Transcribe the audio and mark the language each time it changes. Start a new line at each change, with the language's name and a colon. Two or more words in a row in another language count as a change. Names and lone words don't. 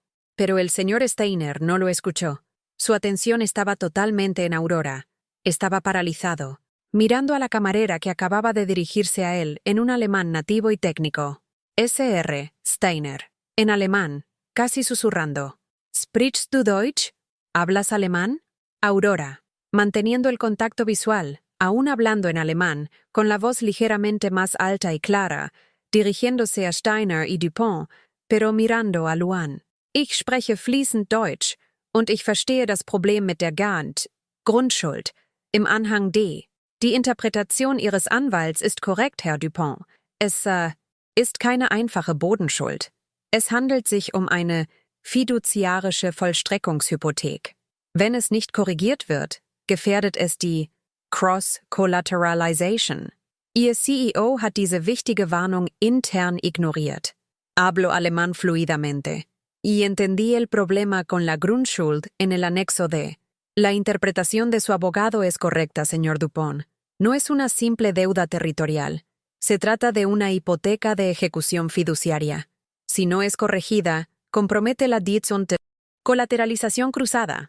Spanish: Pero el señor Steiner no lo escuchó. Su atención estaba totalmente en Aurora. Estaba paralizado, mirando a la camarera que acababa de dirigirse a él en un alemán nativo y técnico. Sr. Steiner, en alemán, casi susurrando.
German: ¿Sprichst du Deutsch?
Spanish: ¿Hablas alemán? Aurora, manteniendo el contacto visual, aún hablando en alemán, con la voz ligeramente más alta y clara, dirigiéndose a Steiner y Dupont, pero mirando a Luan.
German: Ich spreche fließend Deutsch, und ich verstehe das Problem mit der Grundschuld, im Anhang D. Die Interpretation Ihres Anwalts ist korrekt, Herr Dupont. Es ist keine einfache Bodenschuld. Es handelt sich um eine fiduziarische Vollstreckungshypothek. Wenn es nicht korrigiert wird, gefährdet es die Cross-Collateralization. Ihr CEO hat diese wichtige Warnung intern ignoriert.
Spanish: Hablo alemán fluidamente. y entendí el problema con la Grundschuld en el anexo D. La interpretación de su abogado es correcta, señor Dupont. No es una simple deuda territorial. Se trata de una hipoteca de ejecución fiduciaria. Si no es corregida, compromete la colateralización cruzada.